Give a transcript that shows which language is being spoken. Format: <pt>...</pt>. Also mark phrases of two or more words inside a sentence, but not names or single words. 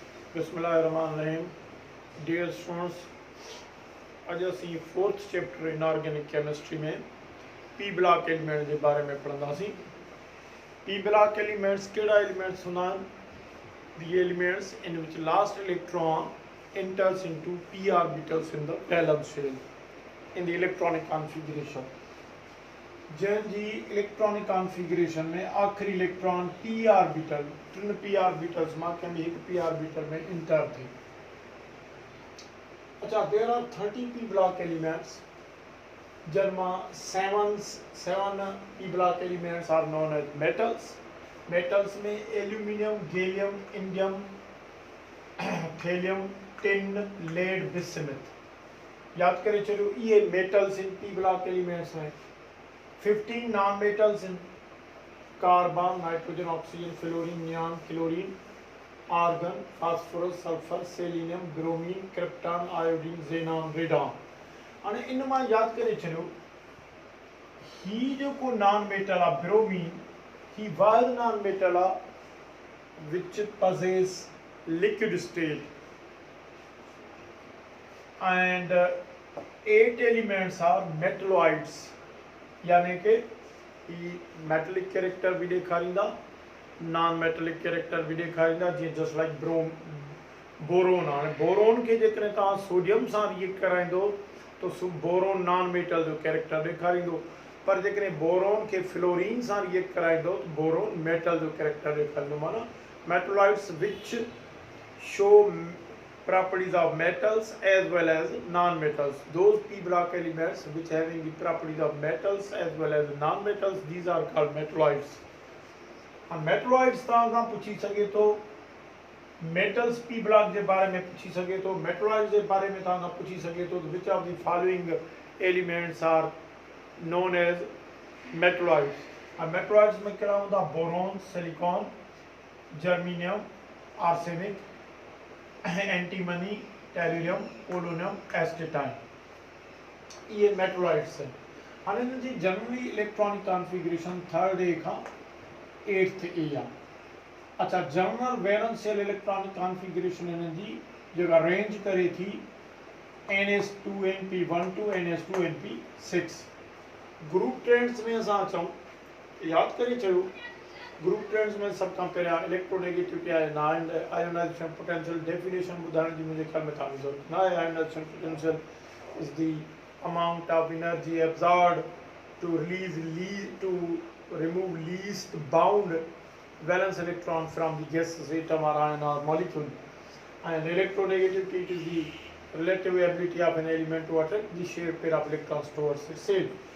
<sd>बिस्मिल्लाहिर्रहमानिर्रहीम।</sd> <en>dear students,</en> <sd>अज असी</sd> <en>4th chapter inorganic chemistry</en> <sd>में</sd> <en>p block element</en> <hi>के बारे में</hi> <sd>पढ़ंदासीं।</sd> <en>p block elements</en> <sd>कहिड़ा एलिमेंट्स हूंदा आहिनि?</sd> <en>the elements in which last electron enters into p orbitals in the valence shell in the electronic configuration।</en> <sd>जंहिंजी</sd> <en>electronic configuration</en> <sd>में आखिरी इलेक्ट्रॉन</sd> <en>p orbital</en> <sd>टिन</sd> <en>p orbitals</en> <sd>मां कंहिं बि हिकु</sd> <en>p orbital</en> <sd>में इंटर थिए।</sd> <en>अच्छा, there are 30 p block elements,</en> <sd>जंहिं मां</sd> <en>7 p block elements are known as metals.</en> <sd>मेटल्स में एल्यूमिनियम, गैलियम, इंडियम, थेलियम, टिन, लेड, बिस्मिथ। याद करे चलो, ये</sd> <en>metals in p block elements</en> <sd>में। 15</sd> <en>non metals in</en> <sd>कार्बन, नाइट्रोजन, ऑक्सीजन, फ्लोरीन, नियॉन, क्लोरीन, आर्गन, फास्फोरस, सल्फर, सेलिनियम, ब्रोमीन, क्रिप्टॉन, आयोडीन, जेनॉन, रेडॉन। हाणे इन मां याद करे चलो, ही जो को</sd> <en>non metal</en> <sd>आ ब्रोमीन, ही वाहिद</sd> <en>non metal</en> <sd>आ</sd> <en>which possess liquid state, and 8 elements are metalloids,</en> <sd>यानी कि</sd> <en>metallic character</en> <sd>भी ॾेखारींदा,</sd> <en>non metallic character</en> <sd>भी ॾेखारींदा, जीअं</sd> <en>just like</en> <sd>बोरोन। हाणे बोरोन खे जेकॾहिं तव्हां सोडियम सां रिएक्ट कराईंदो तो बोरोन</sd> <en>non metal</en> <sd>जो कैरेक्टर ॾेखारींदो, पर जेकॾहिं बोरोन खे फ्लोरीन सां रिएक्ट कराईंदो तो बोरोन मेटल जो कैरेक्टर ॾेखारींदो।</sd> <en>माना मेटलॉइड्स विच show properties of metals as well as non-metals. Those p block elements which having the properties of metals as well as non-metals, these are called metalloids. And metalloids</en> <sd>तव्हां पूछी सके तो</sd> <en>metals p block</en> <sd>जे बारे में पूछी सके तो,</sd> <en>metalloids</en> <sd>जे बारे में तव्हां पूछी सके तो</sd> <en>which of the following elements are known as metalloids? and metalloids</en> <sd>में कहिड़ा हूंदा? बोरोन, सिलिकॉन, जर्मीनियम, आर्सेनिक, एंटीमनी, टेल्यूरियम, पोलोनियम, एस्टेटाइन।</sd> <hi>ये मेटलॉइड्स हैं।</hi> <sd>हाणे इन्हनि जी</sd> <en>generally electronic configuration</en> <sd>3rd A खां 8th A आहे। अच्छा,</sd> <en>general valence shell electronic configuration</en> <sd>इन्हनि जी जेका रेंज करे थी</sd> <en>ns2np1 to ns2np6। group trends</en> <sd>में असां अचूं, याद करे चयो,</sd> <en>group trends</en> <sd>में सब खां पहिरियां इलेक्ट्रोनेगेटिविटी आहे,</sd> <en>ionization potential definition</en> <sd>ॿुधाइण जी मुंहिंजे ख्याल में तव्हांजी ज़रूरत न आहे।</sd> <en>ionization potential is the amount of energy absorbed to remove least bound valence electron from the gaseous atom or ion or molecule. And electronegativity, it is the relative ability of an element to attract the shared pair of electrons towards itself.</en>